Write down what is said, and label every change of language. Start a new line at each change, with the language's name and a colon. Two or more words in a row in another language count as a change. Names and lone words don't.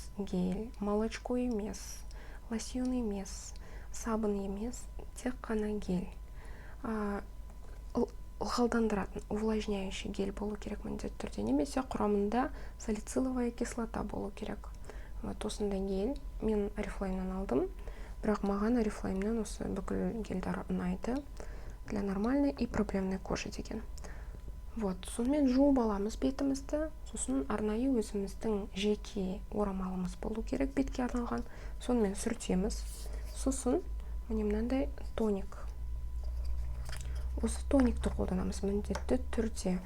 Kazakh: Гель, молочко емес, лосьон емес, сабын емес, тек қана гель. Ылғалдандыратын,
Russian: увлажняющий гель
Kazakh: болу керек міндетті түрде, немесе құрамында
Russian: салициловая кислота
Kazakh: болу керек. Осындай гель мен Oriflame'нан алдым, бірақ маған Oriflame'нан осы бүкіл гельдар ұнайды
Russian: для нормальной и проблемной кожи
Kazakh: деген. Сонымен жуып аламыз бетімізді, сосын арнайы өзіміздің жеке орамалымыз болу керек бетке арналған. Сонымен сүртеміз. Сосын міне мынандай тоник. Осы тоникті қолданамыз міндетті түрде.